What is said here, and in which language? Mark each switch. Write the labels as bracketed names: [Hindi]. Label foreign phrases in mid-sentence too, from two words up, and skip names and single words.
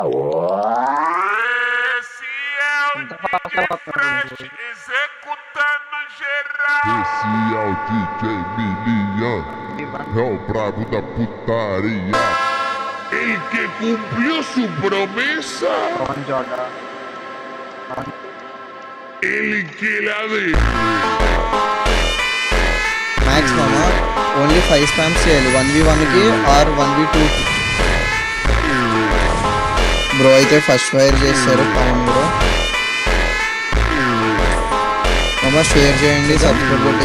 [Portuguese] Executando geral. Esse é o DJ Milian, é o brabo da putaria. Ele que cumpriu sua promessa. Ele que la de. [Telugu] మ్యాక్స్ మామా [English] only 5 spams [Telugu] చేయాలి 1v1కి [English] or 1v2 bro. [Telugu] అయితే [English] first fire [Telugu] చేస్తారు పవన్ బ్రో. మామా షేర్ చేయండి, సబ్స్క్రైబ్ కొట్టి.